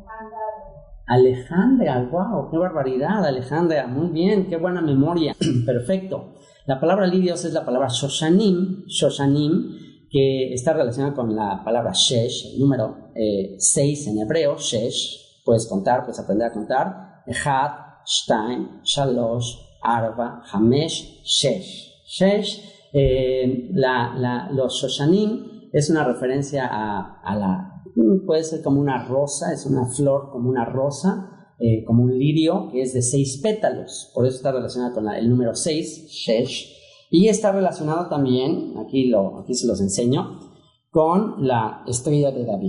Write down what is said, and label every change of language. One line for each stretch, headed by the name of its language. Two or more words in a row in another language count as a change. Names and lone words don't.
Spanish: Alejandra. Wow, qué barbaridad, Alejandra. Muy bien, qué buena memoria. Perfecto. La palabra lirios es la palabra shoshanim, que está relacionada con la palabra shesh, el número 6 en hebreo, shesh. Puedes contar, puedes aprender a contar.
Hebrew: אחד, שתיים, שלוש, ארבע, חמש, שש.
Spanish: Shesh, los shoshanim es una referencia a la, puede ser como una rosa, es una flor como una rosa, como un lirio que es de 6 pétalos, por eso está relacionada con el número 6, shesh, y está relacionado también, aquí se los enseño, con la estrella de David.